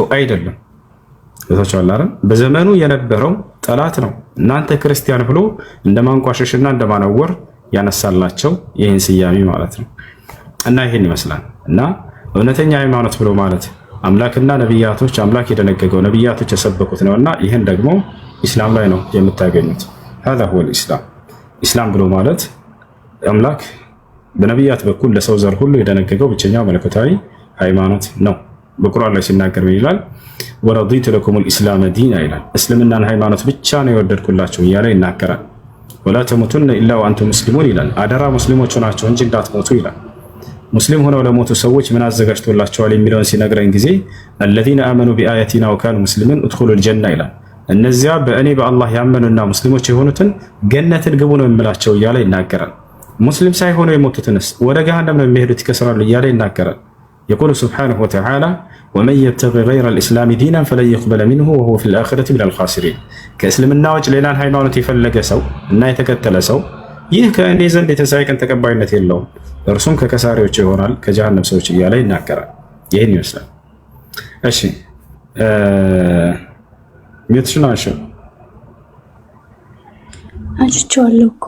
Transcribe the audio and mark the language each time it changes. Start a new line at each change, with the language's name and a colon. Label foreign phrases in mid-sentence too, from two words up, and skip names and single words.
Amharic: አይደለም። ተቻላረ በዘመኑ የነበረው ጠላት ነው እናንተ ክርስቲያን ብሎ እንደማንቋሸሽና እንደማነወር ያነሳላቸው ይህን ስያሜ ማለት ነው። እና ይህን ይመስላል። እና እውነተኛ ሃይማኖት ብሎ ማለት አምላክና ነቢያቶች አምላክ የደነገገው ነቢያቶች የሰበኩት ነውና ይህን ደግሞ ኢስላም ላይ ነው የምታገኙት።
Arabic: هذا هو الاسلام።
Amharic: ኢስላም ብሎ ማለት አምላክ በነቢያት በኩል ለሰው ዘር ሁሉ የደነገገው ብቸኛው መለኮታዊ ሃይማኖት ነው። በቁርአን ላይ ሲናገር ይላል
Arabic: ورضيت لكم الإسلام دينا
Amharic: ይላል። እስልምናን ሃይማኖት ብቻ ነው የወደድኩላችሁ እያለ ይናገራል። ወላ
Arabic: تموتن إلا وأنتم مسلمون
Amharic: ይላል። አደራ ሙስሊሞች ሆናችሁ እንጂ እንዳትሞቱ ይላል። ሙስሊም ሆነው ለሞቱ ሰዎች ምን አዘጋጅቶላቸዋል የሚለውን ሲነግረን ጊዜ
Arabic: الذين آمنوا بآياتنا وكانوا مسلمين ادخلوا الجنة
Amharic: ይላል። እነዚያ በእኔ በአላህ ያመኑና ሙስሊሞች የሆኑትን ገነትን ግቡ ነው የሚላቸው እያለ ይናገራል። ሙስሊም ሳይሆኑ የሞቱትንስ ወደ ገሃነም ነው የሚሄዱት ይከስራሉ እያለ ይናገራል።
Arabic: يقول سبحانه وتعالى ومن يبتغي غير الإسلام دينا فلن يقبل منه وهو في الآخرة من الخاسرين።
Amharic: ከእስልምና ውጭ ሌላን ሃይማኖት የፈለገ ሰው እና የተከተለ ሰው ይህ ከእኔ ዘንድ የተሳይ ቀን ተቀባይነት የለውም፣ እርሱም ከከሳሪዎች ይሆናል ከጀሃነም ሰዎች እያለ ይናገራል። ይህን ይመስላል። እሺ ሚትሽና አንቺዋለሁ እኮ